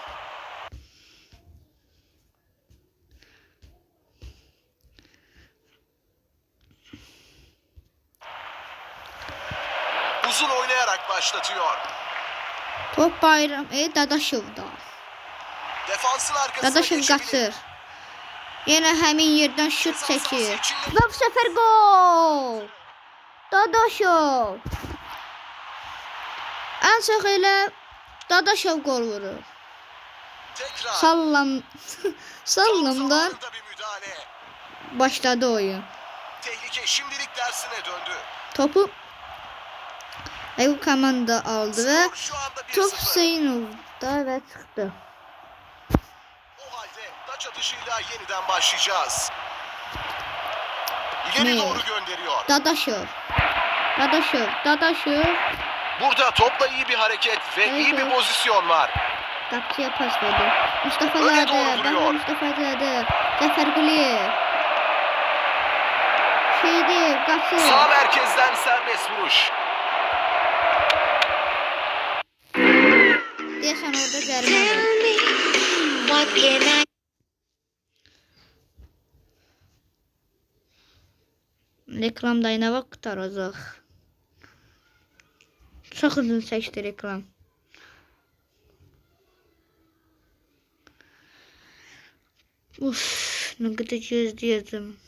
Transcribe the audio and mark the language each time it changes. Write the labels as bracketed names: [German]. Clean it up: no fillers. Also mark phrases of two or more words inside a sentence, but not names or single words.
[Turkish] Uzun oynayarak başlatıyor. Top Bayram Dadaşov'da. Defansın arkasına Dadaşov geçebilir. [Azerbaijani] qaçır. Yenə həmin yerdən şut [Turkish] Ceza sahası [Azerbaijani] çəkir. [Turkish] içinde- [Azerbaijani] Və bu səfər gol! Dadaşov. Ən çox elə Dadaşov gol vurur. [Turkish] Tekrar. Sallamdan Zamanında bir müdahale. başladı oyun. Tehlike şimdilik tersine döndü. [Azerbaijani] Topu bu komanda aldı və [Turkish] Skor şu anda 1-0. [Azerbaijani] top Hüseynov'da və çıxdı. [Turkish] O halde taç atışıyla yeniden başlayacağız. İleri Ne? doğru gönderiyor. Dadaşov. Dadaşov. Burada topla iyi bir hareket ve Evet, iyi bir evet. pozisyon var. [Azerbaijani] Qapıya pas verdi. Mustafa [Turkish] Öne Zadə. doğru vuruyor. [Azerbaijani] Mustafa Zadə. Zəfər Quliyev. Şeydi, qaçır. [Turkish] Sağ merkezden serbest vuruş. [Azerbaijani] Deyəsən orada zərbə var. [English] What can I [Azerbaijani] Reklamda nə vaxt qutaracaq? Çox uzun çəkdi reklam. Uf, nə qədər gözləyəcəm.